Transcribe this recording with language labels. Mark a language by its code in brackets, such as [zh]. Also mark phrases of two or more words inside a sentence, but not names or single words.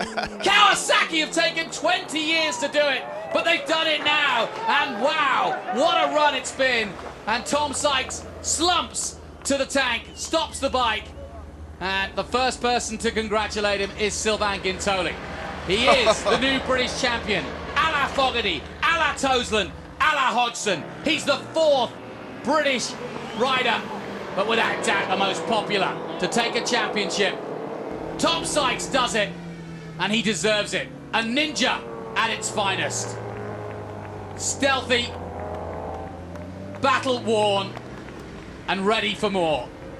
[en] Kawasaki have taken 20 years to do it, but they've done it now, and wow, what a run it's been! And Tom Sykes slumps to the tank, stops the bike, and the first person to congratulate him is Sylvain Guintoli. He is the new British champion, a la Fogarty, a la Toseland, a la Hodgson. He's the 4th British rider, but without doubt the most popular to take a championship. Tom Sykes does it, and he deserves it. A ninja at its finest. Stealthy, battle-worn, and ready for more.